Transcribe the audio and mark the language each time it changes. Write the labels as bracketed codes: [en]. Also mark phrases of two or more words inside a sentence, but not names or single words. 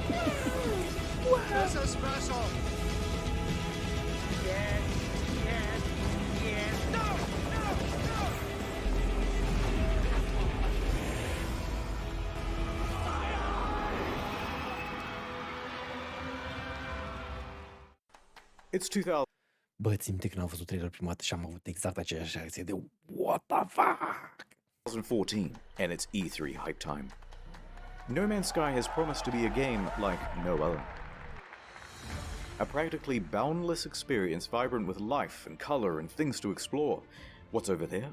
[en] This is special. Yes. No! It's 2000. [ro] Bă, țin minte când am văzut trailer prima dată și am avut exact aceeași reacție de [en] what the fuck? 2014, and it's E3 hype time. No Man's Sky has promised to be a game like no other. A practically boundless experience vibrant with life and color and things to explore. What's over there?